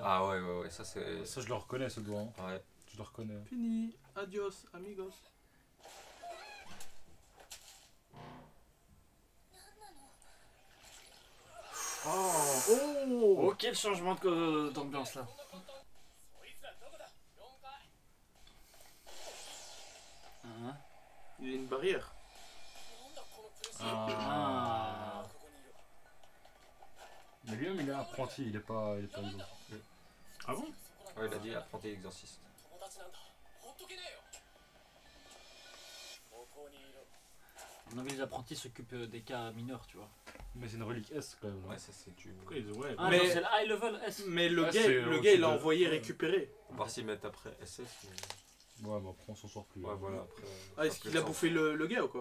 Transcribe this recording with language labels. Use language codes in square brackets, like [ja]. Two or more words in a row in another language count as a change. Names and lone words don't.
[fr] Ah ouais, ça c'est. Ça, je le reconnais ce doigt. Hein. Ouais. Je le reconnais. Fini. [es] Adios, amigos. [fr] Oh. Oh, quel changement d'ambiance là. [ja] そいつらどこだ？了解。 [fr] Hein. Il y a une barrière. [ja] なんだこのプレス。 [fr] Ah. [ja] ここにいる。 [fr] Mais lui-même, il est apprenti, il est pas exorciste. Ah bon? Ouais, il a dit apprenti exorciste. [ja] 友達なんだ。ほっとけねえよ。ここにいる。 [fr] À mon avis, les apprentis s'occupent des cas mineurs, tu vois. Mais c'est une relique S quand même. Ouais, ça c'est tu. Pourquoi ils ouais, Ah, Mais- genre, c'est le [en] high level [fr] S. Mais le Ah, gars, c'est le au-dessus gars il l'a de- envoyé récupérer. On va voir s'ils mettent après SS. Mais... Ouais, mais après on s'en sort plus. Ouais, hein. voilà, après. Ah, est-ce qu'il a bouffé le gars ou quoi?